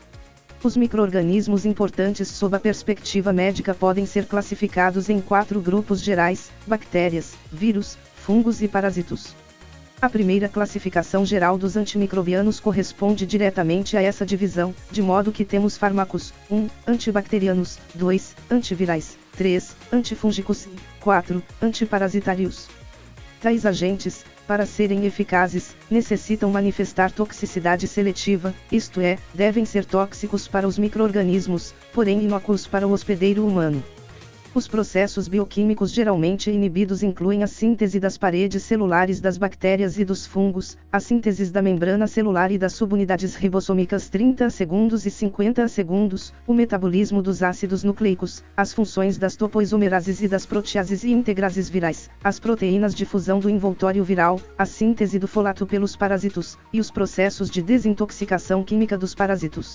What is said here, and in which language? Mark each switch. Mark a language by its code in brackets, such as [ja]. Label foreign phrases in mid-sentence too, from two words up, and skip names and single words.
[pt] Os micro-organismos importantes sob a perspectiva médica podem ser classificados em 4 grupos gerais: bactérias, vírus, fungos e parasitos. A primeira classificação geral dos antimicrobianos corresponde diretamente a essa divisão, de modo que temos fármacos: 1. Antibacterianos, 2. Antivirais, 3. Antifúngicos e 4. Antiparasitários. Tais agentes, para serem eficazes, necessitam manifestar toxicidade seletiva, isto é, devem ser tóxicos para os micro-organismos, porém inócuos para o hospedeiro humano. Os processos bioquímicos geralmente inibidos incluem a síntese das paredes celulares das bactérias e dos fungos, a síntese da membrana celular e das subunidades ribossômicas 30 segundos e 50 segundos, o metabolismo dos ácidos nucleicos, as funções das topoisomerases e das proteases e integrases virais, as proteínas de fusão do envoltório viral, a síntese do folato pelos parasitos, e os processos de desintoxicação química dos parasitos.